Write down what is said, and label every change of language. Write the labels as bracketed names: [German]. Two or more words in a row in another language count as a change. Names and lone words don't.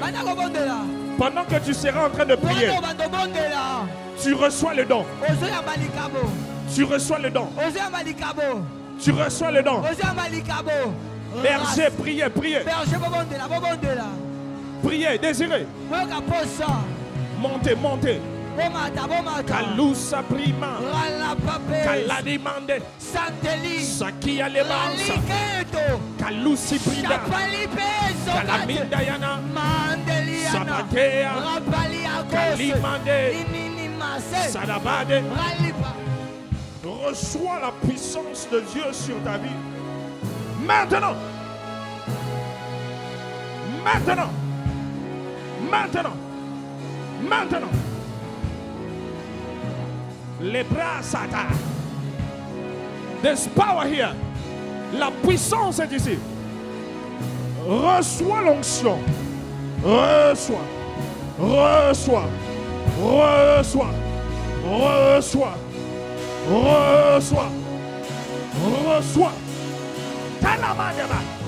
[French] Pendant que tu seras en train de prier, tu reçois le don. Tu reçois le don. Tu reçois le don. Berger, priez, priez. Priez, désirez. Montez, montez. Kalusa prima. Kala demande. Sakia lebansa. Kalusi prida. Kalaminda yana. Sabatea. Kalimande. Sadabade. Reçois la puissance de Dieu sur ta vie. Maintenant. Maintenant. Maintenant. Maintenant. Les bras s'attardent. [English] There's power here. [French] La puissance est ici. Reçois l'onction. Reçois. Reçois. Reçois. Reçois. Reçois. Reçois. Talamadeba.